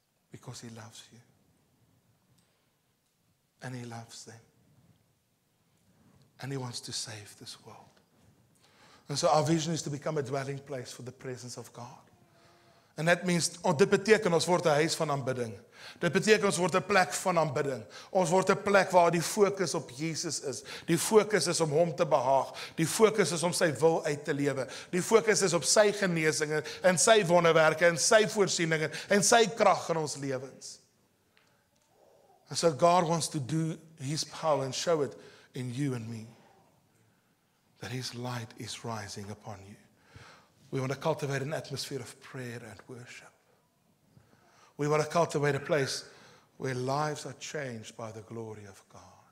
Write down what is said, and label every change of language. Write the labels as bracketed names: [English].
[English] Because He loves you. And He loves them. And He wants to save this world. And so our vision is to become a dwelling place for the presence of God. And that means, [Afrikaans] dit beteken ons word 'n huis van aanbidding. Dit beteken ons word 'n plek van aanbidding. Ons word 'n plek waar die fokus op Jesus is. Die fokus is om Hom te behaag. Die fokus is om sy wil uit te lewe. Die fokus is op sy genesing en sy wonderwerke en sy voorsiening en sy krag in ons lewens. [English] And so God wants to do His power and show it in you and me. That His light is rising upon you. We want to cultivate an atmosphere of prayer and worship. We want to cultivate a place where lives are changed by the glory of God.